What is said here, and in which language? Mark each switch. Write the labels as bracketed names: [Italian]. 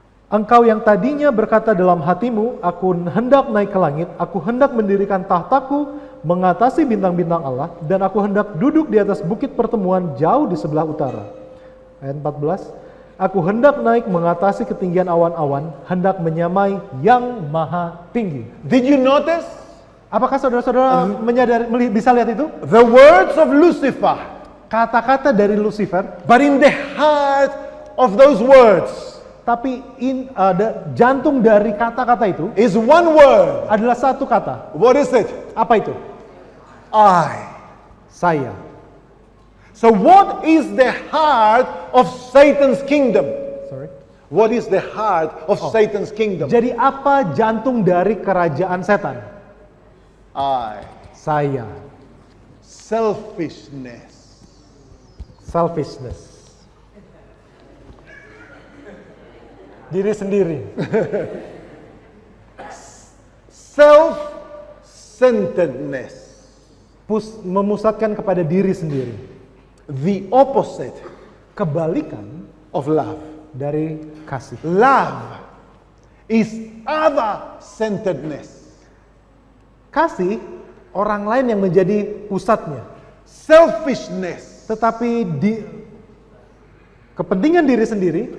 [Indonesian] Engkau yang tadinya berkata dalam hatimu, aku hendak naik ke langit, aku hendak mendirikan tahtaku, mengatasi bintang-bintang Allah, dan aku hendak duduk di atas bukit pertemuan jauh di sebelah utara. Ayat 14, aku hendak naik mengatasi ketinggian awan-awan, hendak menyamai yang maha tinggi. [English] Did you notice? [Indonesian] Apakah saudara-saudara bisa lihat itu? [English] The words of Lucifer, [Indonesian] Kata-kata dari Lucifer, [English] but in the heart of those words [Indonesian] tapi jantung dari kata-kata itu [English] is one word. [Indonesian] adalah satu kata. [English] What is it? [Indonesian] Apa itu? [English] I. [Indonesian] Saya. [English] So what is the heart of Satan's kingdom? Sorry. What is the heart of Satan's kingdom? [Indonesian] Jadi apa jantung dari kerajaan setan? [English] I. [Indonesian] Saya. [English] Selfishness. Selfishness. [Indonesian] Diri sendiri. [English] Self-centeredness. [Indonesian] Memusatkan kepada diri sendiri. [English] The opposite [Indonesian] Kebalikan [English] of love. [Indonesian] dari kasih. [English] Love is other-centeredness. [Indonesian] Kasih orang lain yang menjadi pusatnya. [English] Selfishness [Indonesian] Tetapi kepentingan diri sendiri